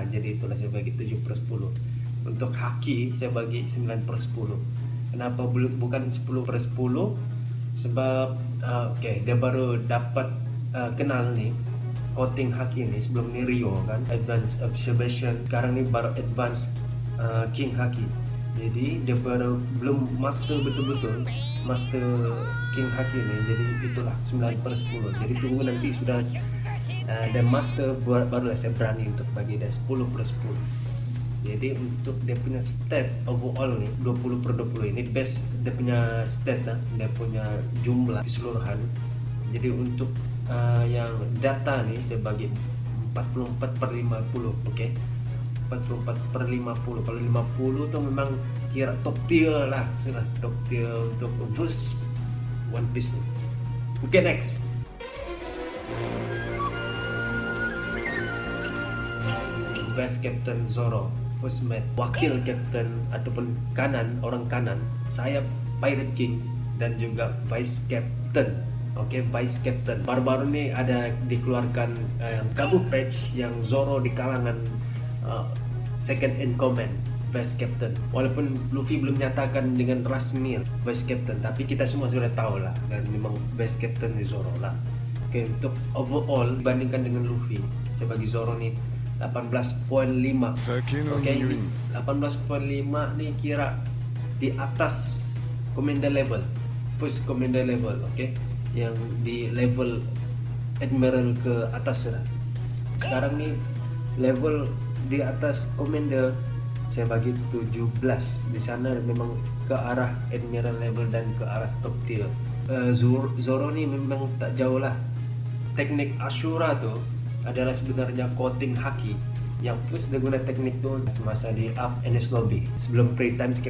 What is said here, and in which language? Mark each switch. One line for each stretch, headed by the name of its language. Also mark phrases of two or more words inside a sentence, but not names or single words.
Malay: Jadi itulah saya bagi 7 per 10. Untuk Haki saya bagi 9 per 10. Kenapa bukan 10 per 10? Sebab dia baru dapat kenal nih coating Haki ini. Sebelum ini Rio kan
English: Advanced Observation,
Malay: sekarang ini baru Advanced King Haki. Jadi dia belum master betul-betul master King Haki ini. Jadi itulah 9 per 10. Jadi tunggu nanti sudah dan master barulah saya berani untuk bagi dia 10 per 10. Jadi untuk dia punya
English: stat overall
Malay: nih 20 per 20 ini best dia punya stat lah, dia punya jumlah keseluruhan. Jadi untuk yang data nih saya bagi 44 per 50. Oke, 44 per 50. Kalau 50 tuh memang kira
English: top tier
Malay: lah, sudah
English: top tier
Malay: untuk verse One Piece nih.
English: Oke, next. Best Captain Zoro, first mate,
Malay: wakil captain ataupun orang kanan, sayap Pirate King, dan juga
English: vice captain.
Malay: Oke,
English: vice captain.
Malay: Baru-baru ini ada dikeluarkan kabut patch yang Zoro di kalangan
English: second in command, vice captain.
Malay: Walaupun Luffy belum nyatakan dengan rasmi
English: vice captain,
Malay: tapi kita semua sudah tahu lah dan memang
English: vice captain
Malay: di Zoro lah. Oke, untuk overall bandingkan dengan Luffy, saya bagi Zoro nih 18.5. Oke, 18.5 nih kira di atas
English: commander level, first commander level.
Malay: Oke, yang di level admiral ke atas lah. Sekarang nih level di atas commander saya bagi 17. Di sana memang ke arah
English: admiral level
Malay: dan ke arah
English: top tier.
Malay: Zoro nih memang tak jauh lah. Teknik Ashura tuh adalah sebenarnya coating haki. Yang first dia guna teknik tuh semasa di up Enies Lobby sebelum
English: pre time skip.